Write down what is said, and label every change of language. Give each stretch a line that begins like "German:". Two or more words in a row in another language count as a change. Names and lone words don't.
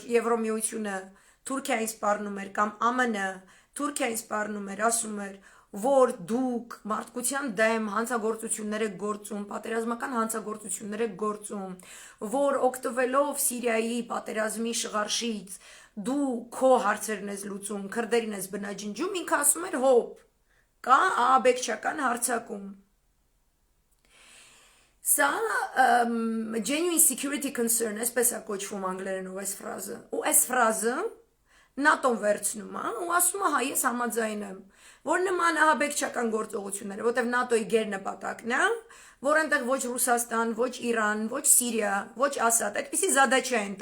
Armenian: Եվրոմիությունը Թուրքիային սպառնում էր կամ ԱՄՆ-ը Թուրքիային սպառնում էր, ասում էր, որ դուք մարդկության դեմ հանցագործություններ եք գործում, պատերազմական հանցագործություններ եք գործում, որ օգտվելով Սիրիայի պատերազմի շղարշից դու քո հարցերն ես լուծում, քրդերին ես բնաջնջում, ինքը ասում էր հոп, կա ահաբեկչական հարձակում։
English: Սա genuine security concern,
Armenian: այսպես է կոչվում անգլերենով այս ֆրազը, ու այս ֆրազը ՆԱՏՕ-ն վերցնում է ու ասում է հա ես համաձայն եմ, որ նման ահաբեկչական գործողությունները, որտեղ ՆԱՏՕ-ի գերնպատակն է, որ այնտեղ ոչ Ռուսաստան, ոչ Իրան, ոչ Սիրիա, ոչ Ասադ, այդպիսի զադաչա են